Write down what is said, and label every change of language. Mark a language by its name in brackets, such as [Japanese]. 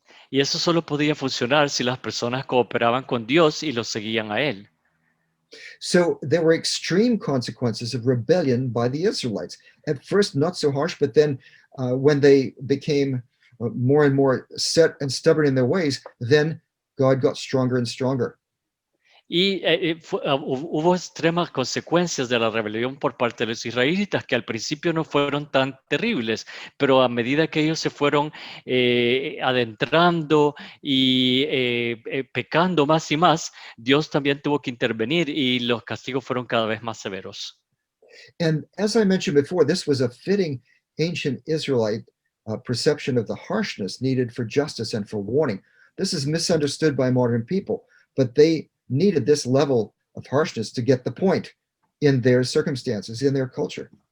[Spanish] Y eso solo podía funcionar si las personas cooperaban con Dios y lo seguían a Él. [English] So there were extreme consequences of rebellion by the Israelites. At first, not so harsh, but then when they became more and more set and stubborn in their ways, then God got stronger and stronger. [Spanish] Y hubo extremas consecuencias de la rebelión por parte de los israelitas que al principio no fueron tan terribles, pero a medida que ellos se fueron adentrando y pecando más y más, Dios también tuvo que intervenir y los castigos fueron cada vez más severos. [English] And as I mentioned before, this was a fitting ancient Israelite perception of the harshness needed for justice and for warning. This is misunderstood by modern people, but they needed this level of harshness to get the point in their circumstances, in their culture.